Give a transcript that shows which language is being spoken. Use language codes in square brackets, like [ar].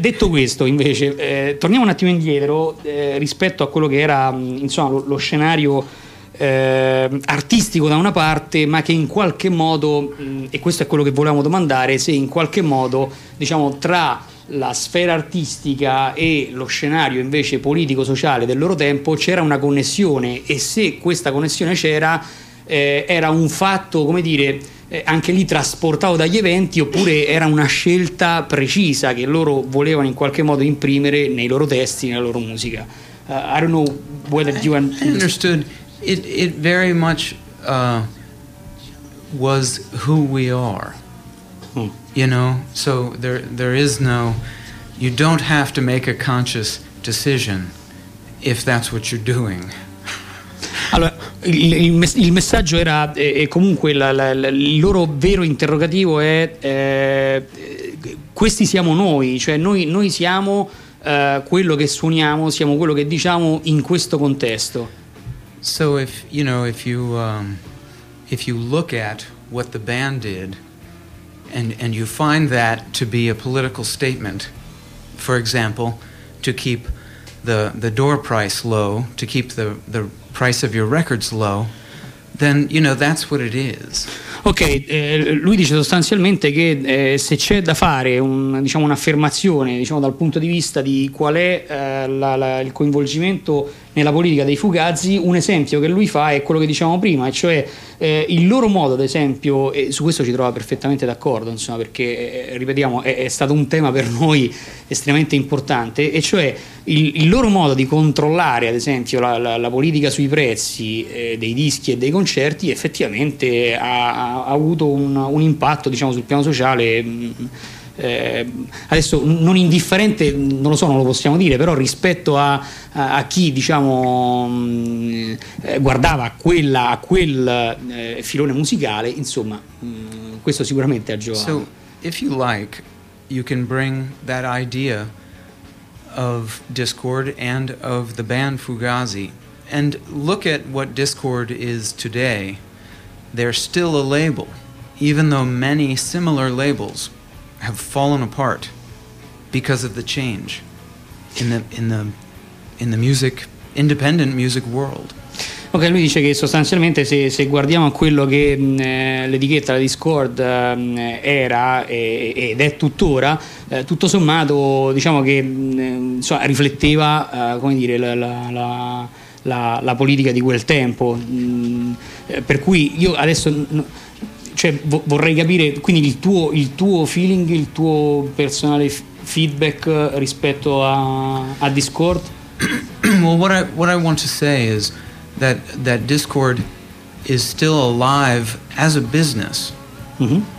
[it] Detto questo, invece, torniamo un attimo indietro rispetto a quello che era insomma lo scenario artistico da una parte, ma che in qualche modo, e questo è quello che volevamo domandare, se in qualche modo diciamo tra la sfera artistica e lo scenario invece politico-sociale del loro tempo c'era una connessione, e se questa connessione c'era era un fatto, come dire, anche lì trasportato dagli eventi, oppure era una scelta precisa che loro volevano in qualche modo imprimere nei loro testi, nella loro musica. [en] I don't know whether you understood. It very much was who we are, you know. So there is no, you don't have to make a conscious decision if that's what you're doing. [it] Allora, il messaggio era, e comunque il loro vero interrogativo è, questi siamo noi, cioè noi siamo quello che suoniamo, siamo quello che diciamo in questo contesto. [en] So if you know if you look at what the band did and you find that to be a political statement, for example, to keep the door price low, to keep the price of your records low, then you know that's what it is. [it] Okay, lui dice sostanzialmente che se c'è da fare diciamo un'affermazione, diciamo dal punto di vista di qual è il coinvolgimento nella politica dei Fugazzi, un esempio che lui fa è quello che dicevamo prima, e cioè il loro modo, ad esempio, e su questo ci trova perfettamente d'accordo, insomma, perché ripetiamo è stato un tema per noi estremamente importante, e cioè il loro modo di controllare, ad esempio, la politica sui prezzi dei dischi e dei concerti, effettivamente ha avuto un impatto, diciamo, sul piano sociale. Adesso non indifferente, non lo so, non lo possiamo dire, però rispetto a chi diciamo guardava a quel filone musicale, insomma, questo sicuramente ha giovato. [en] So if you like, you can bring that idea of Discord and of the band Fugazi and look at what Discord is today. They're still a label, even though many similar labels have fallen apart because of the change in the music, independent music world. [it] Ok, lui dice che sostanzialmente se guardiamo a quello che l'etichetta, la Discord era ed è tuttora, tutto sommato diciamo che insomma, rifletteva come dire la politica di quel tempo, per cui io adesso cioè vorrei capire, quindi il tuo feeling, il tuo personale feedback rispetto a Discord. [en] Well, what I want to say is that Discord is still alive as a business, mm-hmm.